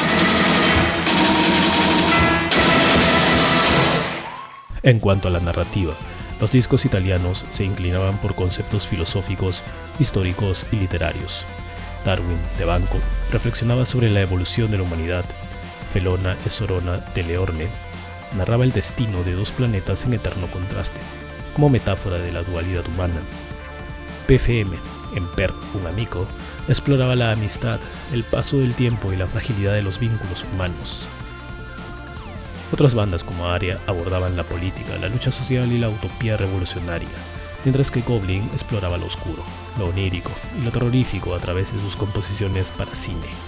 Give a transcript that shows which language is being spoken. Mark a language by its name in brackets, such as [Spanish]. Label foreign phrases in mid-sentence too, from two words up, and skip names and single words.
[Spanish] En cuanto a la narrativa, los discos italianos se inclinaban por conceptos filosóficos, históricos y literarios. Darwin, de Banco, reflexionaba sobre la evolución de la humanidad. Felona e Sorona de Leorne narraba el destino de dos planetas en eterno contraste, como metáfora de la dualidad humana. PFM, en Per un amico, exploraba la amistad, el paso del tiempo y la fragilidad de los vínculos humanos. Otras bandas como Aria abordaban la política, la lucha social y la utopía revolucionaria, mientras que Goblin exploraba lo oscuro, lo onírico y lo terrorífico a través de sus composiciones para cine.